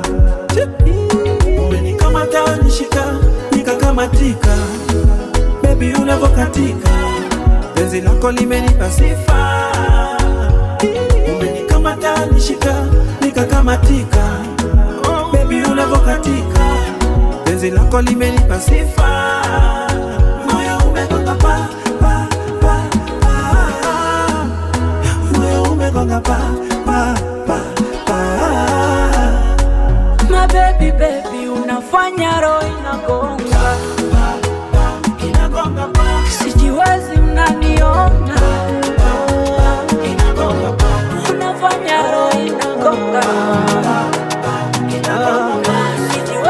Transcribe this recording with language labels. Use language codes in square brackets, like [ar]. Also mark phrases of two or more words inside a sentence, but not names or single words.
[sw] Umenikamata unishika, nikakamatika, baby unavokatika, penzi lako limenipa sifa. Umenikamata unishika, nikakamatika, baby unavokatika, penzi lako limenipa sifa. Moyo umegonga pa pa pa pa, moyo umegonga pa pa pa pa. [en] My baby baby, [sw] unafanya roho inagonga, inagonga pa, sijiwezi mnaniona, inagonga pa, unafanya roho inagonga, sijiwezi mnaniona.